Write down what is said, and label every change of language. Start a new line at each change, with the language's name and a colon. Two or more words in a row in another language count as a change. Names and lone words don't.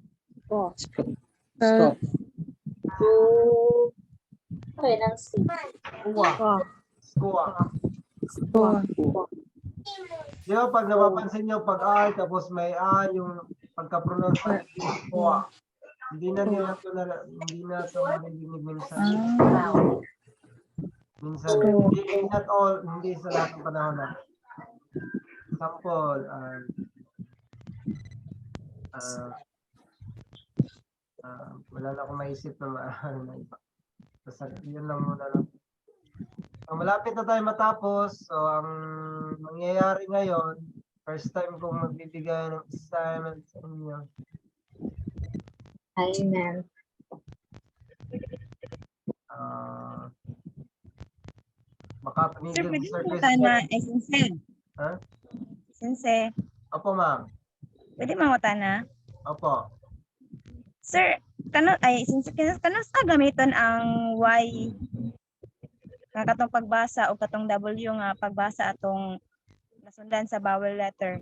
Filipino: Score. Di ba pag napapansin nyo, pag R tapos may A, yung pagka-pronounce sa score. Hindi na ito marinig minsan. Minsan, hindi
English: not all,
Filipino: hindi sa lahat ng panahon na. Example, wala na akong maisip na maaaral na iba. Basta yun lang muna lang. So, malapit na tayo matapos. So, ang mangyayari ngayon,
English: first time
Filipino: kong magbibigay ng assignment sa inyo. Amen. Baka Sir, tumigil pwede si Sir mo Christian. na Sensei. Ha? Sensei, Opo, ma'am. pwede mo na? Opo.
Cebuano: Sir, Sensei, kano sa gamiton ang Y nga katong pagbasa o katong W nga pagbasa atong nasundan sa
English: vowel letter?